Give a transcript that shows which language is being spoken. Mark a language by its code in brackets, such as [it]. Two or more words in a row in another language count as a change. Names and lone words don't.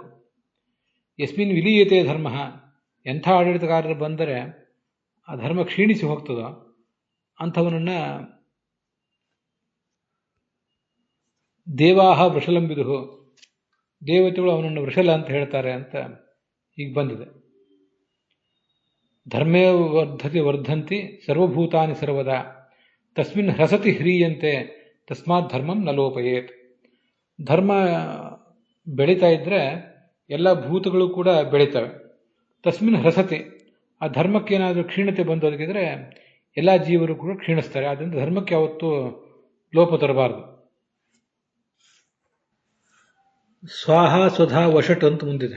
[sa] ಯಸ್ಮಿನ್ ವಿಲೀಯತೆ ಧರ್ಮ, [kn] ಎಂಥ ಆಡಳಿತಗಾರರು ಬಂದರೆ ಆ ಧರ್ಮ ಕ್ಷೀಣಿಸಿ ಹೋಗ್ತದೋ ಅಂಥವನನ್ನು [sa] ದೇವಾಹ ವೃಷಲಂ ವಿದುಹು, [kn] ದೇವತೆಗಳು ಅವನನ್ನು ವೃಷಲ ಅಂತ ಹೇಳ್ತಾರೆ ಅಂತ ಈಗ ಬಂದಿದೆ. [sa] ಧರ್ಮೇ ವರ್ಧಂತಿ ಸರ್ವಭೂತಾನಿ ಸರ್ವದಾ ತಸ್ಮಿನ್ ಹ್ರಸತಿ ಹ್ರೀಯಂತೆ ತಸ್ಮಾತ್ ಧರ್ಮಂ ನ ಲೋಪಯೇತ್. [kn] ಧರ್ಮ ಬೆಳೀತಾ ಇದ್ರೆ ಎಲ್ಲ ಭೂತಗಳು ಕೂಡ ಬೆಳೀತವೆ. [sa] ತಸ್ಮಿನ್ ಹ್ರಸತಿ, [kn] ಆ ಧರ್ಮಕ್ಕೇನಾದರೂ ಕ್ಷೀಣತೆ ಬಂದೊದಗಿದ್ರೆ ಎಲ್ಲ ಜೀವರು ಕೂಡ ಕ್ಷೀಣಿಸ್ತಾರೆ. ಆದ್ದರಿಂದ ಧರ್ಮಕ್ಕೆ ಯಾವತ್ತೂ ಲೋಪ ತರಬಾರದು. [sa] ಸ್ವಾಹ ಸ್ವಧಾ ವಷಟ್ [kn] ಅಂತ ಮುಂದಿದೆ.